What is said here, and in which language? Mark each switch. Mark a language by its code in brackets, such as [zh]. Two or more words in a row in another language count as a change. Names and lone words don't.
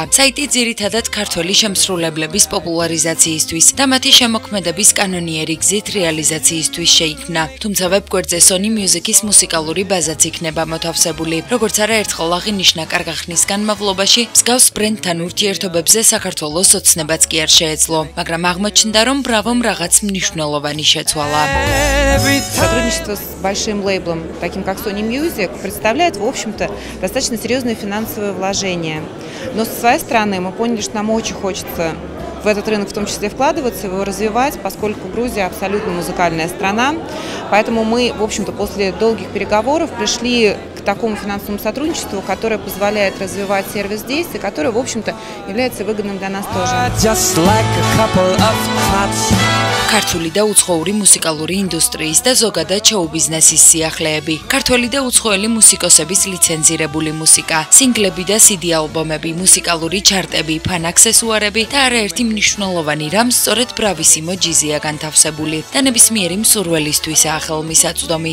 [ka] საიტი ძირითადად ქართველი შემსრულებლების პოპულარიზაციისთვის და მათი შემოქმედების კანონიერი გზით რეალიზაციისთვის შეიქმნა. თუმცა ვებგვერდზე Sony Music-ის მუსიკალური ბაზაც იქნება მოთავსებული. როგორც არაერთხელ აღინიშნა კარგ ხნის განმავლობაში, მსგავს ბრენდთან ურთიერთობებზე საქართველოს ოცნებაც კი არ შეეძლო, მაგრამ აღმოჩნდა, რომ Bravo-მ რაღაც მნიშვნელოვანი შეცვალა. [ru] Сотрудничество с большим лейблом, таким как Sony Music, представляет, в общем-то, достаточно серьезные финансовые вложения. Но со своей стороны мы поняли, что нам очень хочется в этот рынок в том числе вкладываться, его развивать, поскольку Грузия абсолютно музыкальная страна. Поэтому мы, в общем-то, после долгих переговоров пришли к такому финансовому сотрудничеству, которое позволяет развивать сервис действий, который, в общем-то, является выгодным для нас тоже. [ka] ქართული და უცხოური მუსიკალური ინდუსტრიის და ზოგადად შოუ-ბიზნესის სიახლეები, ქართველი და უცხოელი მუსიკოსების ლიცენზირებული მუსიკა, სინგლები და CD ალბომები, მუსიკალური ჩარტები, ფან-აქსესუარები და არაერთი მნიშვნელოვანი რამ სწორედ ბრავისიმო ჯიზია განთავსებული და ნებისმიერი მსურველისთვისაა ხელმისაწვდომი.